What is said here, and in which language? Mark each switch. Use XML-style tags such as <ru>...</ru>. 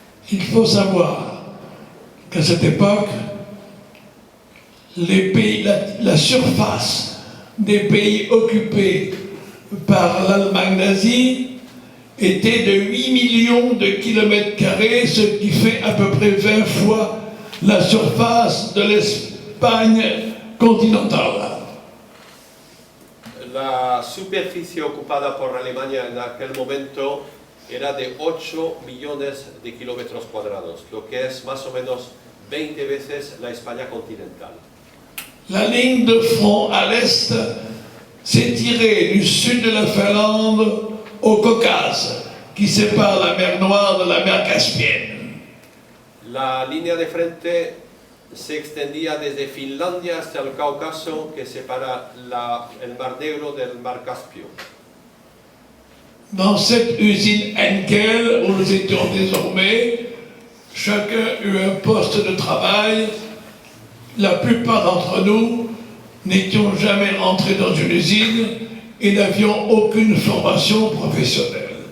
<fr>Il faut savoir qu'à cette époque, les pays, la surface des pays occupés par l'Allemagne nazie était de 8 millions de kilomètres carrés, ce qui fait à peu près 20 fois la surface de l'Espagne continentale.</fr> <es>La superficie ocupada por Alemania en aquel momento era de 8 millones de kilómetros cuadrados, lo que es más o menos 20 veces la España continental.</es> <fr>La ligne de front à l'est s'étirait du sud de la Finlande au Caucase, qui sépare la mer Noire de la mer Caspienne.</fr> <es>La línea de frente se extendía desde Finlandia hasta el Cáucaso, que separa el Mar Negro del Mar Caspio.</es> <fr>Dans cette usine Henkel, où nous étions désormais, chacun eut un poste de travail. La plupart d'entre nous n'étions jamais rentrés dans une usine et n'avions aucune formation professionnelle.</fr>